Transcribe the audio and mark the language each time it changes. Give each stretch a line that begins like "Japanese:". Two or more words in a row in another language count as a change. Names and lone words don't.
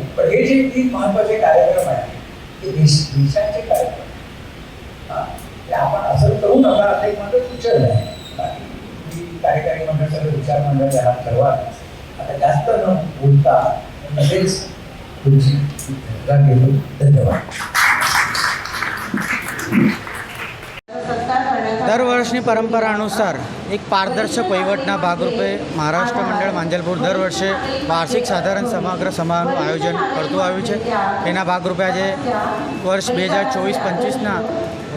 Marathi: पण हे जे 3 महत्त्वाचे कार्यक्रम आहेत ते देशाचे कार्यक्रम ते आपण असं करू नका असं एक माझं सूचन आहे. बाकी कार्यकारी मंडळ सगळं विचार मंडळ याला ठरवा. आता जास्त न बोलता लगेच तुमची घेतो. धन्यवाद.
Gujarati: દર વર્ષની પરંપરા અનુસાર એક પારદર્શક વહીવટના ભાગરૂપે મહારાષ્ટ્ર મંડળ માંજલપુર દર વર્ષે વાર્ષિક સાધારણ સમગ્ર સભાનું આયોજન કરતું આવ્યું છે. એના ભાગરૂપે આજે વર્ષ 2024-25ના